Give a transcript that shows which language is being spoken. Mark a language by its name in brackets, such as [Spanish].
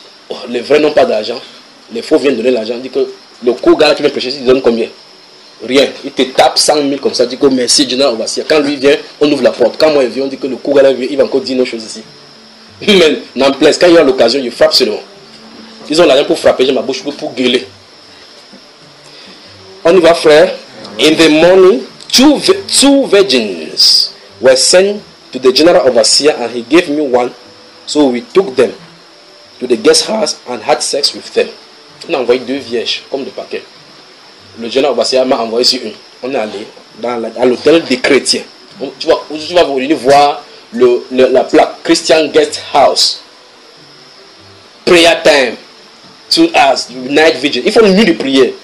[French] Oh, les vrais n'ont pas d'argent. Les faux viennent donner l'argent. Dit que le coup gars qui vient prêcher, il donne combien? Rien. Il te tape 100 000 comme ça. Dit que merci, Général Ovassia. Quand lui vient, on ouvre la porte. Quand moi je viens, on dit que le coup gars vient, il va encore dire nos choses ici. Mais n'en plaise, quand il y a l'occasion, il frappe seulement. Ils ont l'argent pour frapper, j'ai ma bouche pour gueuler. On y va, frère. [English] In the morning, two virgins were sent to the general overseer, and he gave me one. So we took them to the guest house and had sex with them. [French] On a envoyé deux vierges, comme de paquet. Le general overseer m'a envoyé sur une. On est allé dans l'hôtel des chrétiens. Tu vas venir voir la plaque Christian Guest House. [English] Prayer time. To us, night vision. [French] Il faut une nuit de prière.